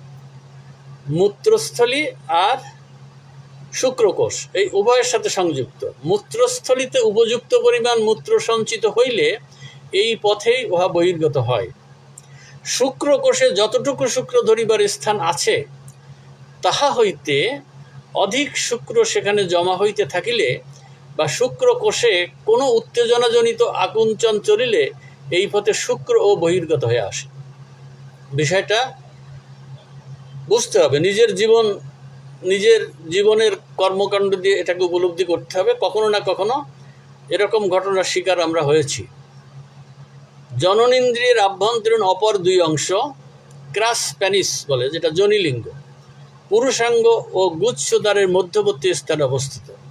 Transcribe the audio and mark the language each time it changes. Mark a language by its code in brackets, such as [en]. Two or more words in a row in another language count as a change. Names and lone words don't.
[bn] মূত্রস্থলী আর শুক্রকোষ এই উভয়ের সাথে সংযুক্ত। মূত্রস্থলীতে উপযুক্ত পরিমাণ মূত্র সঞ্চিত হইলে এই পথেই উহা বহির্গত হয়। শুক্রকোষে যতটুকু শুক্র ধরিবার স্থান আছে, তাহা হইতে অধিক শুক্র সেখানে জমা হইতে থাকিলে বা শুক্রকোষে কোনো উত্তেজনাজনিত আকুঞ্চন চলিলে এই পথে শুক্র ও বহির্গত হয়ে আসে। বিষয়টা বুঝতে হবে, নিজের জীবনের কর্মকাণ্ড দিয়ে এটাকে উপলব্ধি করতে হবে। কখনো না কখনো এরকম ঘটনার শিকার আমরা হয়েছি। জননেন্দ্রিয়ের আভ্যন্তরীণ অপর দুই অংশ ক্রাস প্যানিস বলে, যেটা যোনিলিঙ্গ, পুরুষাঙ্গ ও গুচ্ছদ্বারের মধ্যবর্তী স্থানে অবস্থিত।